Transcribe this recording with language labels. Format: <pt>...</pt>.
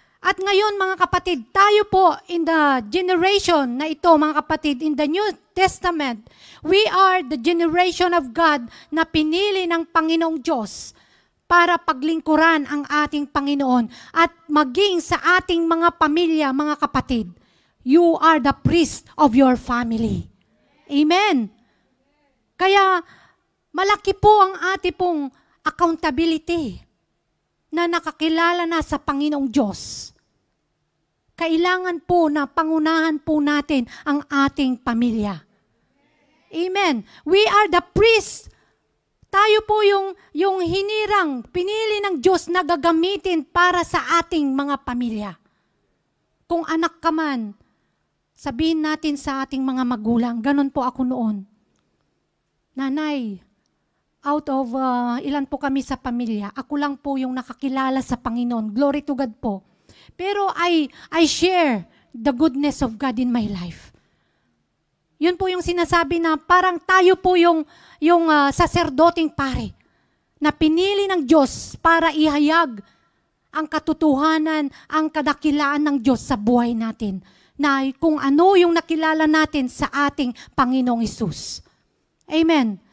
<tl>At ngayon, mga kapatid, tayo po</tl> <en>in the generation</en> <tl>na ito, mga kapatid,</tl> <en>in the New Testament, we are the generation of God</en> <tl>na pinili ng Panginoong Diyos para paglingkuran ang ating Panginoon at maging sa ating mga pamilya, mga kapatid.</tl> <en>You are the priest of your family.</en> <tl>Amen. Kaya, malaki po ang ating pong accountability na nakakilala na sa Panginoong Diyos. Kailangan po na pangunahan po natin ang ating pamilya. Amen.</tl> <en>We are the priests.</en> <tl>Tayo po yung hinirang, pinili ng Diyos na gagamitin para sa ating mga pamilya. Kung anak ka man, sabihin natin sa ating mga magulang, ganun po ako noon. Nanay,</tl> <en>out of</en> <tl>ilan po kami sa pamilya, ako lang po yung nakakilala sa Panginoon.</tl> <en>Glory to God</en> <tl>po. Pero</tl> <en>I share the goodness of God in my life.</en> <tl>Yun po yung sinasabi na parang tayo po yung saserdoting pare na pinili ng Diyos para ihayag ang katotohanan, ang kadakilaan ng Diyos sa buhay natin. Na kung ano yung nakilala natin sa ating Panginoong Hesus. Amen.</tl>